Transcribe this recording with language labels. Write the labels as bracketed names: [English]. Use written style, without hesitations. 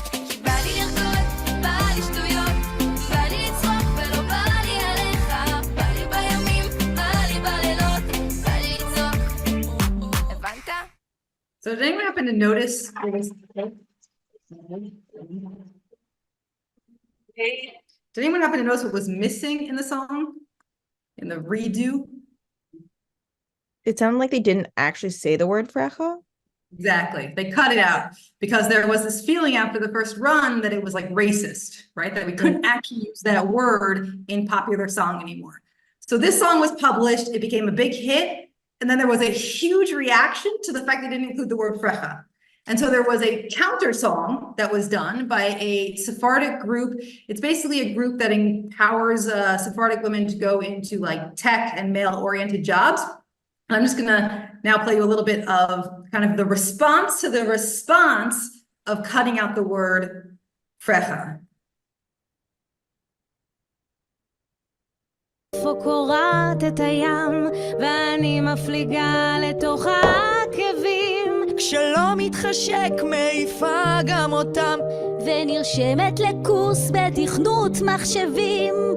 [Hebrew] כי בא לי לרקוד, בא לי שטויות, בא לי לצחוק ולא בא לי עליך, בא לי בימים, בא לי בלילות, בא לי לצחוק. הבנת? [English] So did anyone happen to notice what was missing in the song? In the redo? It sounded like they didn't actually say the word frecha. Exactly. They cut it out because there was this feeling after the first run that it was like racist, right? That we couldn't actually use that word in popular song anymore. So this song was published, it became a big hit, and then there was a huge reaction to the fact they didn't include the word frecha. And so there was a counter song that was done by a Sephardic group. It's basically a group that empowers Sephardic women to go into like tech and male-oriented jobs. I'm just gonna now play you a little bit of kind of the response to the response of cutting out the word frecha. [Hebrew] איפה קורעת את הים, ואני מפליגה לתוך העקבים. כשלא מתחשק מעיפה גם אותם, ונרשמת לקורס בתכנות מחשבים.